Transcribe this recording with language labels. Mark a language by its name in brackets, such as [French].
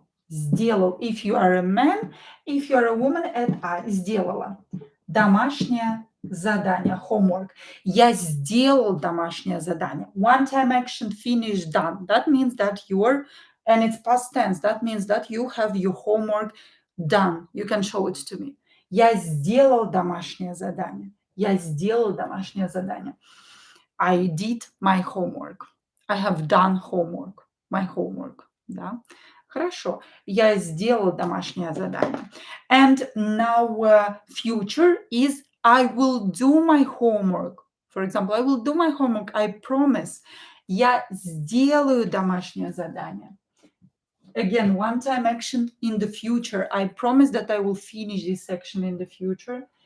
[English] If you are a man, if you are a woman, add I. [Russian] Сделала. Домашнее задание, homework. Я сделал домашнее задание. [English] One-time action, finished, done. That means that you're, and it's past tense. That means that you have your homework done. You can show it to me. [Russian] Я сделал домашнее задание. Я сделал домашнее задание. [English] I did my homework. I have done homework. My homework. [Russian] Да? Хорошо. Я сделал домашнее задание. [English] And now future is I will do my homework. For example, I will do my homework. I promise. [Russian] Я сделаю домашнее задание. [English] Again, one-time action in the future. I promise that I will finish this section in the future.